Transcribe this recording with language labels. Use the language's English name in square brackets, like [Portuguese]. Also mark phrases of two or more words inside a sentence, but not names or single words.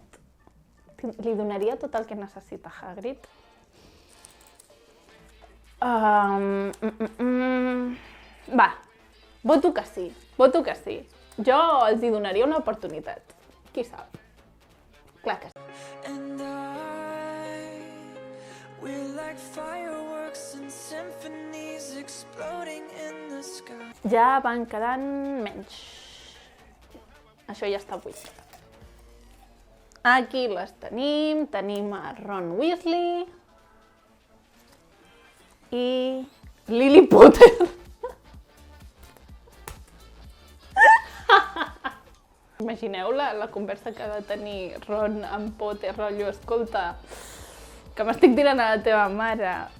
[Catalan] Li donaria tot el que necessita Hagrid. Va, voto que sí, Jo els hi donaria una oportunitat. Qui sap? Clar que sí. [English] And we're like fireworks and symphonies exploding in the sky. [Catalan] Ja van quedant menys. Això ja està buit. Aquí les tenim. Tenim a Ron Weasley i Lily Potter. Imagineu la conversa que ha de tenir Ron amb Potter, rotllo, escolta, que m'estic tirant a la teva mare.